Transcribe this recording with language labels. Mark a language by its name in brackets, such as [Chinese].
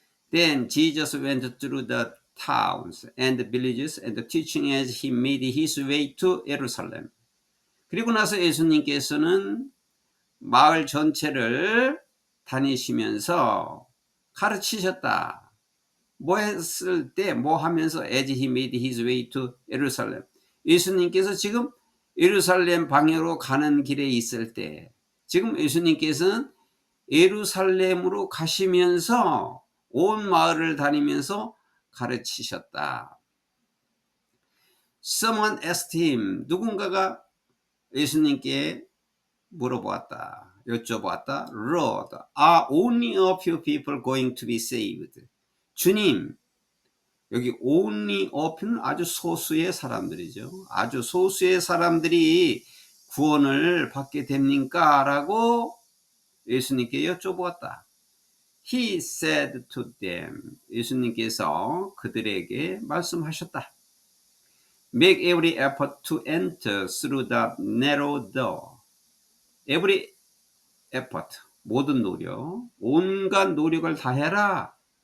[English] Then Jesus went through the towns and villages and teaching as he made his way to Jerusalem. [Korean] 그리고 나서 예수님께서는 마을 전체를 다니시면서 가르치셨다. 뭐 했을 때 뭐 하면서 [English] as he made his way to Jerusalem. [Korean] 예수님께서 지금 예루살렘 방향으로 가는 길에 있을 때 지금 예수님께서는 예루살렘으로 가시면서 온 마을을 다니면서 가르치셨다. [English] Someone asked him, [Korean] 누군가가 예수님께 물어보았다. 여쭤보았다. [English] Lord, are only a few people going to be saved? [Korean] 주님, 여기 [English] only a few [Korean] 는 아주 소수의 사람들이죠. 아주 소수의 사람들이 구원을 받게 됩니까? 라고 예수님께 여쭤보았다. [English] He said to them, [Korean] 예수님께서 그들에게 말씀하셨다. [English] Make every effort to enter through the narrow door. Every effort, [Korean] 모든 노력, 온갖 노력을 다해라.